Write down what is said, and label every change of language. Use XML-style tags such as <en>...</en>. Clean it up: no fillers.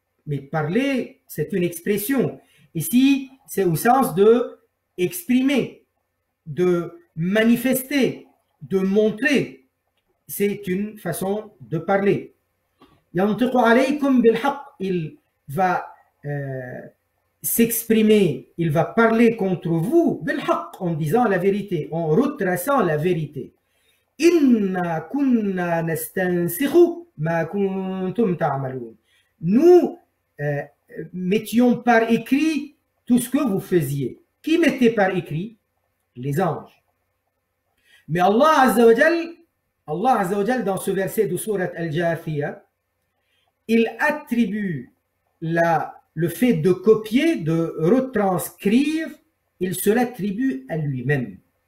<fr>Mais parler, c'est une expression. Ici, c'est au sens de exprimer, de manifester, de montrer. C'est une façon de parler.</fr> <ar>ينطق عليكم بالحق.</ar> <fr>Il va s'exprimer, il va parler contre vous بالحق, en disant la vérité, en retraçant la vérité.</fr> <ar>إنا كنا نستنسخ ما كنتم تعملون.</ar> <fr>Nous mettions par écrit tout ce que vous faisiez. Qui mettait par écrit? Les anges. Mais Allah Azza wa Jal, dans ce verset de Sourate Al-Jathiyah, il attribue le fait de copier, de retranscrire, il se l'attribue à lui-même.</fr>